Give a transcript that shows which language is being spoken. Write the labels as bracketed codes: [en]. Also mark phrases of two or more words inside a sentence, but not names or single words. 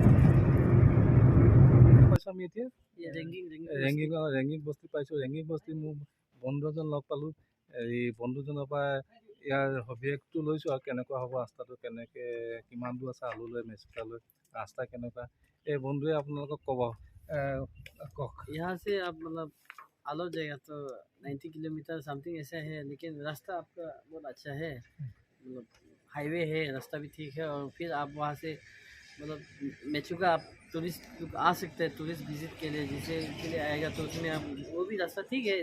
[as] আমি এতিয়া ৰেংগিং বস্তি পাইছোঁ। ৰেংগিং বস্তি মোৰ বন্ধু এজন লগ পালোঁ। এই বন্ধুজনৰ পৰা ইয়াৰ সবিশেষটো লৈছোঁ আৰু কেনেকুৱা হ'ব ৰাস্তাটো, কেনেকৈ কিমান দূৰ আছে আলুলৈ মেচুকালৈ, ৰাস্তা কেনেকুৱা, এই বন্ধুৱে আপোনালোকক ক'ব। কওক। [hi] यहाँ से आप मतलब आलो जाएगा तो 90 किलोमीटर समथिंग ऐसा है, लेकिन रास्ता आपका बहुत अच्छा है। मतलब हाईवे है, रास्ता भी ठीक है। और फिर आप वहाँ से मतलब मेचुका आप टूरिस्ट आ सकते हैं, [en] tourist visit [hi] के लिए जिसे के लिए आएगा तो उसमें आप वो भी रास्ता ठीक है।